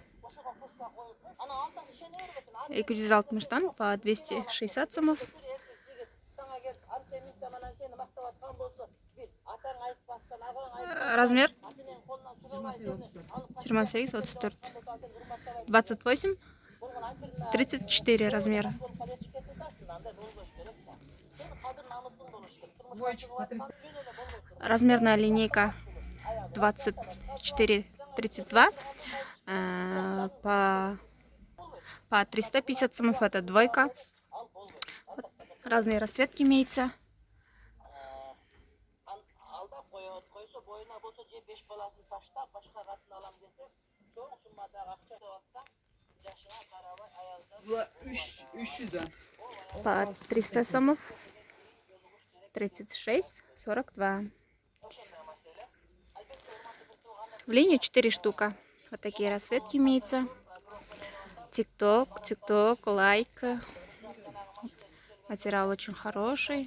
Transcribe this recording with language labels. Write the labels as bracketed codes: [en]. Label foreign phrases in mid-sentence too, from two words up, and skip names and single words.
[ky] ошого курска коюп анан алтасы ишене бербесин [ru] 260'dan по 260 сомов. [ky] сага келип антеминдем анан сени мактап аткан болсо бир атаң айтпастан агаң [ru] Размер [ky] айтпастан сенин колуңан сурабай сени алып [ru] 28-34. 28, 34 размера. Двоечка по 300. Размерная линейка 24-32. По 350 сомов. Это двойка. Вот разные расцветки имеются. [ky] алдап коет койсо боюна болсо же 5 баласын таштап башка катын алам десе чоң суммадагы акча деп атсаң жашыңа карабай аялда [uz] Була 300'dan. [ru] По 300 сомов. 36-42. В линии 4 штука. Вот такие расцветки имеются. Тик-ток, лайк. Материал очень хороший.